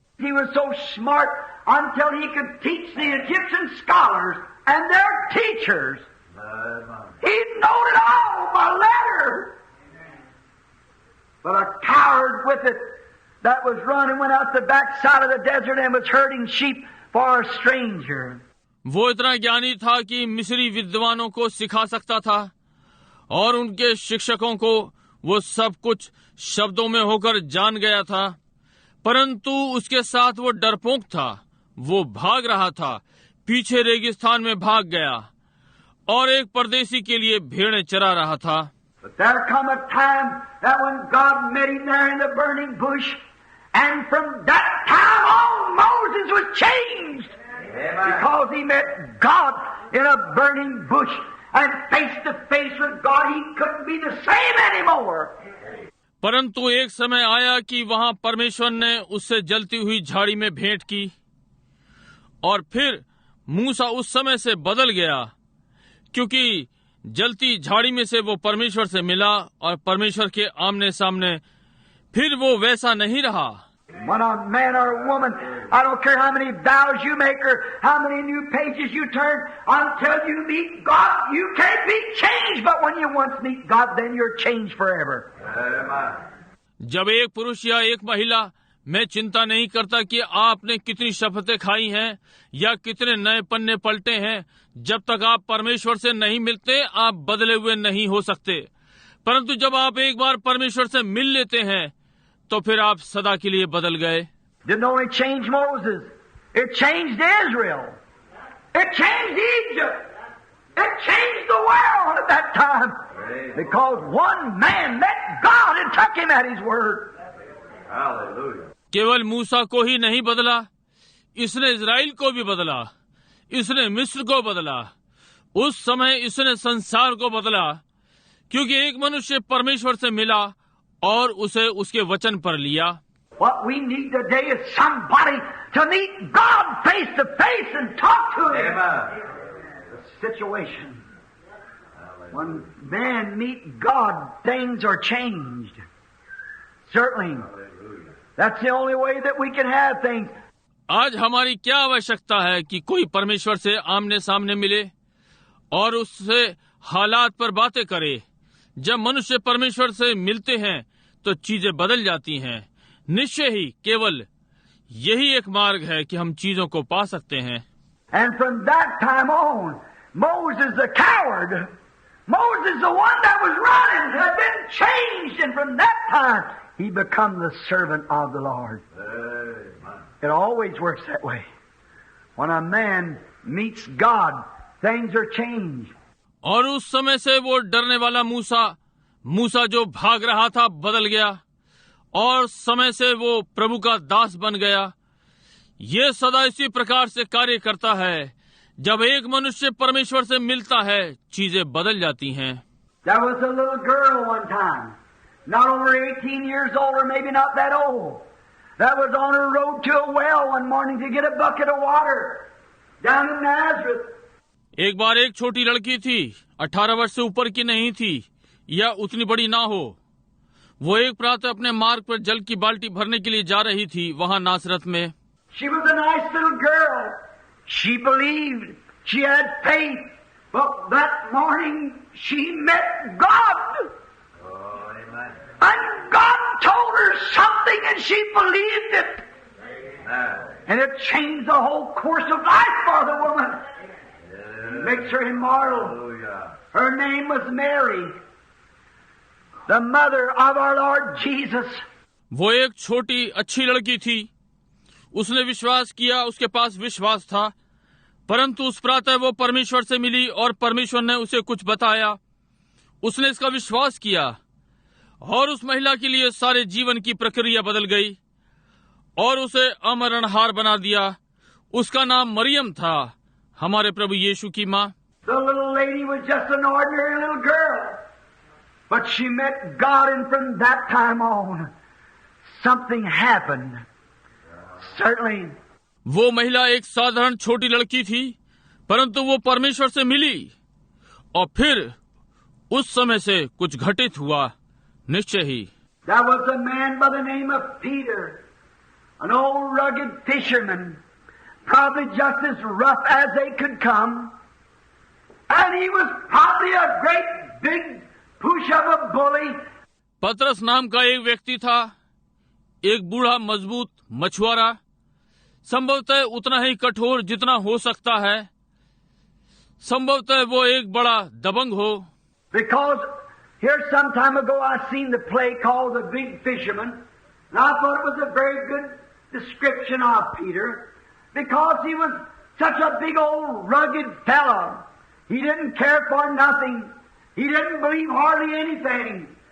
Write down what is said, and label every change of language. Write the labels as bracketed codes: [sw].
[en] He was so smart until he could teach the Egyptian scholars and their teachers. He knew it all by letter. But a coward with it that was running went out the backside of the desert and was herding sheep for a stranger. [hi] वो इतना ज्ञानी था कि मिस्री विद्वानों को सिखा सकता था और उनके शिक्षकों को वो सब कुछ शब्दों में होकर जान गया था, परंतु उसके साथ वो डरपोक था। वो भाग रहा था, पीछे रेगिस्तान में भाग गया और एक परदेसी के लिए भेड़ें चरा रहा था। [en] But there come a time that when God met him there in the burning bush, and from that time on Moses was changed. Amen. Because he met God in a burning bush and face to face with God, he couldn't be the same anymore. [hi] परंतु एक समय आया कि वहां परमेश्वर ने उससे जलती हुई झाड़ी में भेंट की और फिर मूसा उस समय से बदल गया, क्योंकि जलती झाड़ी में से वो परमेश्वर से मिला और परमेश्वर के आमने सामने फिर वो वैसा नहीं रहा। [en] When a man or a woman, I don't care how many vows you make or how many new pages you turn, until you meet God, you can't be changed. But when you once meet God, then you're changed forever. [hi] जब एक पुरुष या एक महिला, मैं चिंता नहीं करता कि आपने कितनी शपथें खाई हैं या कितने नए पन्ने पलटे हैं, जब तक आप परमेश्वर से नहीं मिलते आप बदले हुए नहीं हो सकते। परंतु जब आप एक बार परमेश्वर से मिल लेते हैं तो फिर आप सदा के लिए बदल गए। [en] Didn't only change Moses, it changed Israel, it changed Egypt, it changed the world at that time, because one man met God and took him at his word. Hallelujah. [hi] केवल मूसा को ही नहीं बदला, इसने इजराइल को भी बदला, इसने मिस्र को बदला, उस समय इसने संसार को बदला, क्योंकि एक मनुष्य परमेश्वर से मिला और उसे उसके वचन पर लिया। [en] What we need today is somebody to meet God face to face and talk to Him. Amen. The situation. When men meet God, things are changed. Certainly. That's the only way that we can have things. [hi] आज हमारी क्या आवश्यकता है कि कोई परमेश्वर से आमने सामने मिले और उससे हालात पर बातें करे। जब मनुष्य परमेश्वर से मिलते हैं तो चीजें बदल जाती हैं। निश्चय ही केवल यही एक मार्ग है कि हम चीजों को पा सकते हैं। [en] And from that time on, Moses the coward, Moses the one that was running, had been changed, and from that time he become the servant of the Lord. It always works that way. When a man meets God, things are changed. [hi] और उस समय से वो डरने वाला मूसा जो भाग रहा था बदल गया, और समय से वो प्रभु का दास बन गया। ये सदा इसी प्रकार से कार्य करता है। जब एक मनुष्य परमेश्वर से मिलता है, चीजें बदल जाती हैं। [en] There was a little girl one time, not over 18 years old, or maybe not that old, that was on her road to a well one morning to get a bucket of water down in Nazareth. [hi] एक बार एक छोटी लड़की थी, 18 वर्ष से ऊपर की नहीं थी या उतनी बड़ी ना हो। वो एक प्रातः अपने मार्ग पर जल की बाल्टी भरने के लिए जा रही थी, वहां नासरत में। [en] She was a nice little girl. She believed. She had faith. But that morning she met God. Oh, amen. And God told her something and she believed it. Amen. And it changed the whole course of life for the woman. Yes. Makes her immortal. Hallelujah. Her name was Mary, the mother of our Lord Jesus. [hi] वो एक छोटी अच्छी लड़की थी। उसने विश्वास किया, उसके पास विश्वास था, परंतु उस प्रातः वो परमेश्वर से मिली और परमेश्वर ने उसे कुछ बताया। उसने इसका विश्वास किया और उस महिला के लिए सारे जीवन की प्रक्रिया बदल गई और उसे अमरणहार बना दिया। उसका नाम मरियम था, हमारे प्रभु यीशु की माँ। [en] The little lady was just an ordinary little girl, but she met God, and from that time on, something happened. Certainly. [hi] वो महिला एक साधारण छोटी लड़की थी, परंतु वो परमेश्वर से मिली और फिर उस समय से कुछ घटित हुआ, निश्चय ही। [en] There was a man by the name of Peter, an old rugged fisherman, probably just as rough as they could come, and he was probably a great big push of a bully. [hi] पतरस नाम का एक व्यक्ति था, एक बूढ़ा मजबूत मछुआरा, संभवतः उतना ही कठोर जितना हो सकता है। संभवतः वो एक बड़ा दबंग हो। [en] Because here some time ago I seen the play called The Big Fisherman, and I thought it was a very good description of Peter, because he was such a big old rugged fellow. He didn't care for nothing. He didn't believe hardly anything.